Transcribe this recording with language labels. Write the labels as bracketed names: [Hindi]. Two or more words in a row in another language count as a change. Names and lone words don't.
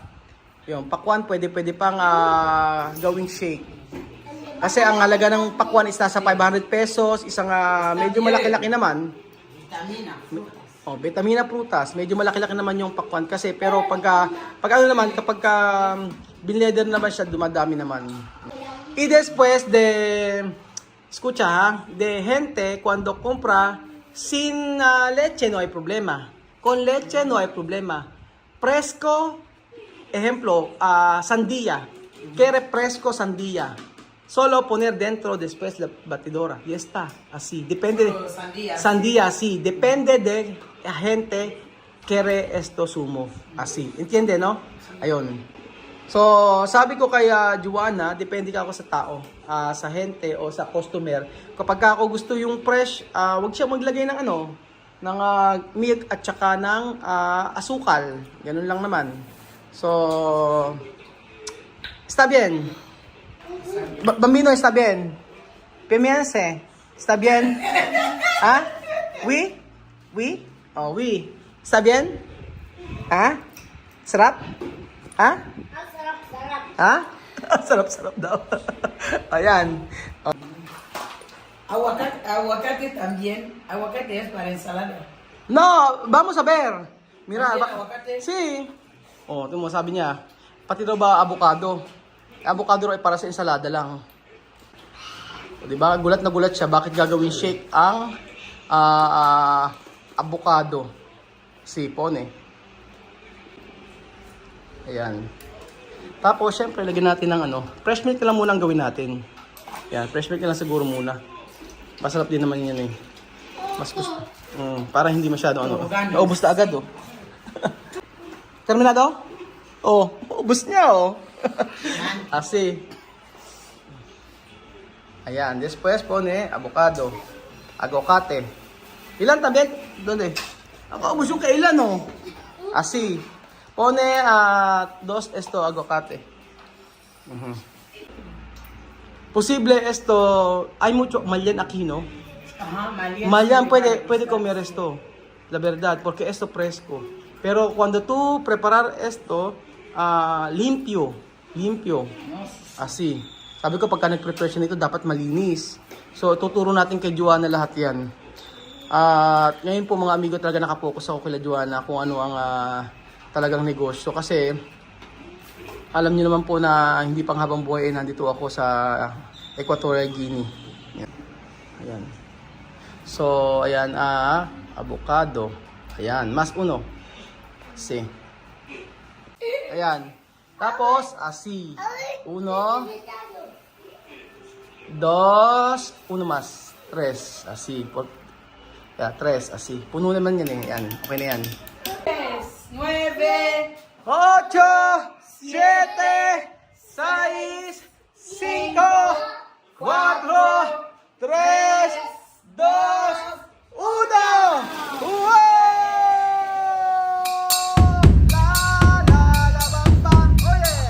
[Filipino] Yung pakwan pwede pang gawing shake. Kasi ang halaga ng pakwan is nasa 500 pesos, isang medyo malaki-laki naman. [Spanish] Vitamina, frutas. [Filipino] Oh, [Spanish] vitamina prutas, [Filipino] medyo malaki-laki naman yung pakwan kasi pero pag ano naman kapag binlender naman siya dumadami naman. [Spanish] Y después escucha ha, de gente cuando compra sin leche no hay problema. Con leche no hay problema. Fresco, ejemplo, sandía. Quiere fresco sandía. Solo poner dentro después la batidora. Y está, así. Depende de... Sandía, sí. Depende de la gente quiere esto sumo. Así. ¿Entiende, no? [Filipino] Ayun. So, sabi ko kay Joanna, depende ka ako sa tao, sa gente o sa customer. Kapag ako gusto yung fresh, wag siya maglagay ng ano, ng milk at saka ng asukal. Ganun lang naman. So, [Spanish] está bien. Bambino, está bien. Piense, está bien. [French] ¿Ah? Oui? Oui? Oh, oui. [Spanish] ¿Está bien? [Filipino] ¿Ah? Sarap? ¿Ah? Ha? Sarap-sarap daw. Ayan. [Spanish] Aguacate también. Aguacate es para ensalada. No, vamos a ver. Mira, También aguacate? Sí. [Filipino] Oh, ito mo sabi niya. Pati daw ba avocado? Avocado ay para sa ensalada lang. O, diba? Gulat na gulat siya. Bakit gagawin shake ang avocado? Sipon eh. Ayan. Tapos, syempre, lagyan natin ng ano. [English] Fresh milk [Filipino] lang muna ang gawin natin. Ayan, [English] fresh milk [Filipino] lang siguro muna. Masarap din naman yan eh. Mas gusto. Para hindi masyado ano. Naubos na agad oh. Terminado? Oh, ubos niya oh. [Spanish] Así. Ayan, después pone avocado. Aguacate. Ilan también? ¿Dónde? [Filipino] Ako ubos yung kailan oh. Así. [Spanish] Pone dos esto aguacate. Posible esto, hay mucho malyan aquí, ¿no? Ajá, Malyan puede comer esto, la verdad, porque esto fresco. Pero cuando tú preparar esto, limpio, así. [Filipino] Sabi ko pagka nag-prepare siya nito, dapat malinis. So, tuturo natin kay Joanna lahat yan. At ngayon po mga amigo, talaga nakapokus ako kay Joanna kung ano ang talagang negosyo. Kasi, alam niyo naman po na hindi pang habang buhay nandito ako sa Equatorial Guinea. Yan. Ayan. So, ayan, avocado. [Spanish] Ayan, mas uno. Si. Ayan. [Filipino] Tapos, [Spanish] asi. Uno. Dos. Uno mas. Tres. Asi. Yeah, tres. Asi. [Filipino] Puno naman yan eh. Ayan. Okay na yan. 9. 8, 7, 6, 5, 4, 3, 2, 1. Wow! La la la bamba. Oh yeah.